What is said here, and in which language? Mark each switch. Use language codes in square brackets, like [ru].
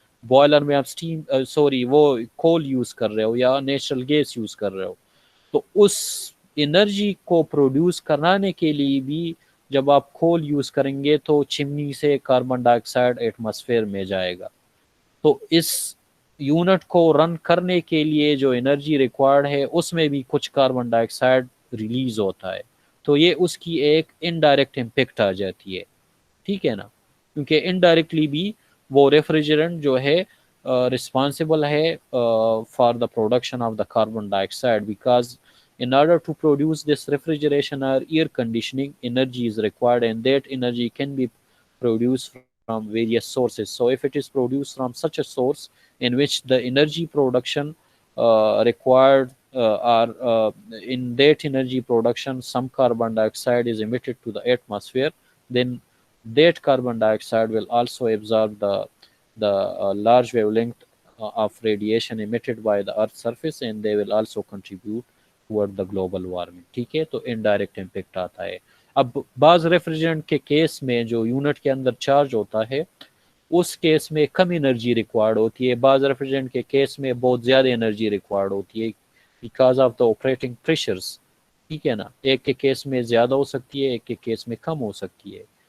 [ur] Boiler میں آپ esteem وہ کول یوز کر رہے ہو یا نیچرل گیس یوز کر رہے ہو، تو اس انرجی کو پروڈیوس کرانے کے لیے بھی جب آپ کول یوز کریں گے تو چمنی سے کاربن ڈائی آکسائڈ ایٹماسفیئر میں جائے گا. تو اس یونٹ کو رن کرنے کے لیے جو انرجی ریکوائرڈ ہے اس میں بھی کچھ کاربن ڈائی آکسائڈ ریلیز ہوتا ہے. تو یہ اس کی ایک انڈائریکٹ امپیکٹ آ جاتی ہے. ٹھیک ہے نا، کیونکہ انڈائریکٹلی بھی وہ ریفریجرنٹ جو ہے [en] responsible ہے for the production of the carbon dioxide, because in order to produce this refrigeration or air conditioning, energy is required, and that energy can be produced from various sources. So if it is produced from such a source in which the energy production required or in that energy production some carbon dioxide is emitted to the atmosphere, then that carbon dioxide will also absorb the large wavelength of radiation emitted by the earth's surface, and they will also contribute toward the global warming. [ur] ٹھیک ہے، تو indirect impact آتا ہے. اب بعض ریفریجرنٹ کے case میں جو یونٹ کے اندر چارج ہوتا ہے اس کیس میں کم انرجی ریکوائرڈ ہوتی ہے. بعض ریفریجرنٹ کے کیس میں بہت زیادہ انرجی ریکوائرڈ ہوتی ہے because of the operating pressures. ٹھیک ہے نا، ایک کے کیس میں زیادہ ہو سکتی ہے، ایک کے کیس میں کم ہو سکتی ہے.